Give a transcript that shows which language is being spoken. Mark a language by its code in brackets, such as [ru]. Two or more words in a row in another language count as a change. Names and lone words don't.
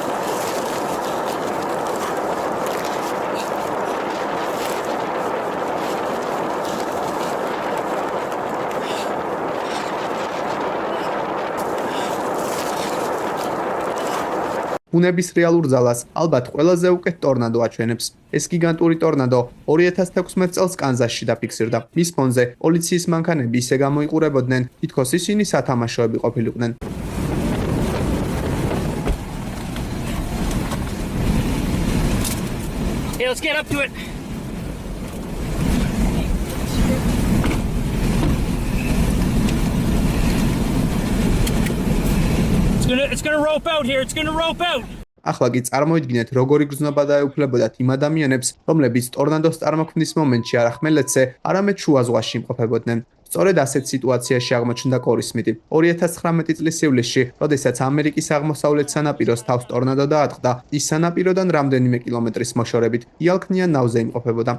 [ka] ბუნების რეალურ ძალას ალბათ ყველაზე უკეთ ტორნადო აჩვენებს. ეს გიგანტური ტორნადო 2016 წელს კანზასში დაფიქსირდა. მის ფონზე პოლიციის მანქანები ისე გამოიყურებოდნენ, თითქოს ისინი სათამაშოები ყოფილიყვნენ. [en] Hey, let's get up to it. It's gonna rope out here. It's gonna rope out. [ka] ახლა კი წარმოიდგინეთ, როგორი გრძნობა დაეუფლებოდათ იმ ადამიანებს, რომლებიც ტორნადოს წარმოქმნის მომენტში არა ხმელეთზე, არამედ შუა ზღვაში იმყოფებოდნენ. სწორედ ასეთ სიტუაციაში აღმოჩნდა კორი სმიტი. 2019 წლის ივლისში, როდესაც ამერიკის აღმოსავლეთ სანაპიროს თავს ტორნადო დაატყდა, ის სანაპიროდან რამდენიმე კილომეტრის მოშორებით იალქნიან ნავზე იმყოფებოდა.